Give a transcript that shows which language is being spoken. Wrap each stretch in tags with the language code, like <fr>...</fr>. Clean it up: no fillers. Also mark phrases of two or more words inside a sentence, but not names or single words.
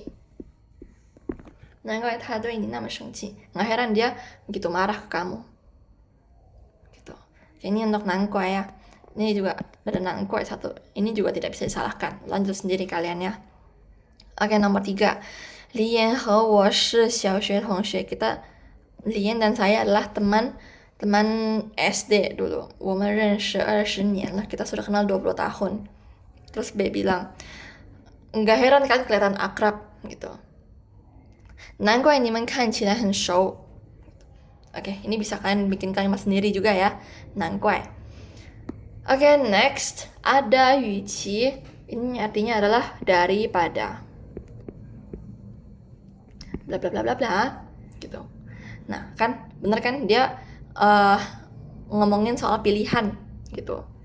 <zh>难怪他对你那么生气.</zh> <id>Nggak heran dia gitu marah ke kamu. Gitu. Ini untuk 难怪 ya. Ini juga ada 难怪 satu. Ini juga tidak bisa disalahkan. Lanjut sendiri kalian ya. Oke, nomor 3.</id> <zh>Li Yan和我是小学同学.</zh> <id>Li Yan dan saya adalah teman SD dulu.</id> <zh>我们认识20年了.</zh> <id>Kita sudah kenal 20 tahun. Terus B bilang, nggak heran kan kelihatan akrab gitu.</id> <zh>难怪你们看起来很熟.</zh> <id>Oke, ini bisa kalian bikin kalimat sendiri juga ya.</id> <zh>难怪.</zh> <id>Oke, next ada 语气. Ini artinya adalah daripada. Bla bla bla bla bla gitu. Nah, kan bener kan dia ngomongin soal pilihan gitu.</id>